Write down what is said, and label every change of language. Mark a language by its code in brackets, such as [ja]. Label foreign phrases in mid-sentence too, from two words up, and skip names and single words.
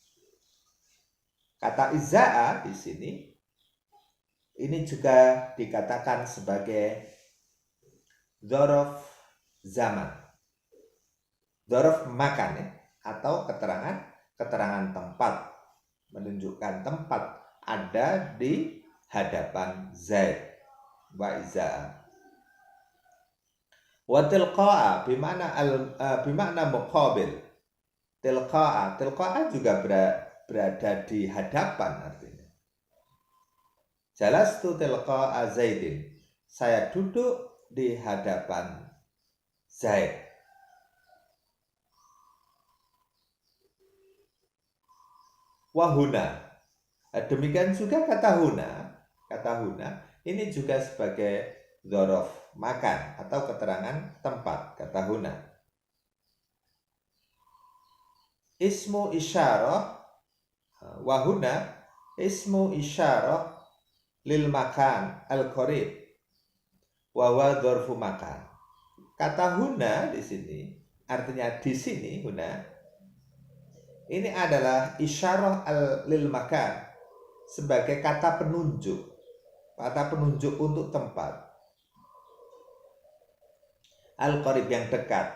[id] Kata izaa di sini ini juga dikatakan sebagai [ar] ظرف زمان, ظرف مكان [id] ya, atau keterangan tempat, menunjukkan tempat ada di hadapan Zaid. [ar] وإزاء. وتلقاء بمعنى مقابل. [id] Tilqa'a juga berada di hadapan artinya. [ar] جلست تلقاء زيد. [id] Saya duduk di hadapan Zaid. [ar] Wahuna. [id] Demikian juga kata huna. Kata huna ini juga sebagai [ar] ظرف مكان [id] atau keterangan tempat, kata huna. [ar] اسم إشارة وهنا اسم إشارة للمكان القريب وهو ظرف مكان. [id] Kata huna di sini artinya di sini huna ini adalah [ar] إشارة للمكان, [id] sebagai kata penunjuk untuk tempat. Al-qarib yang dekat.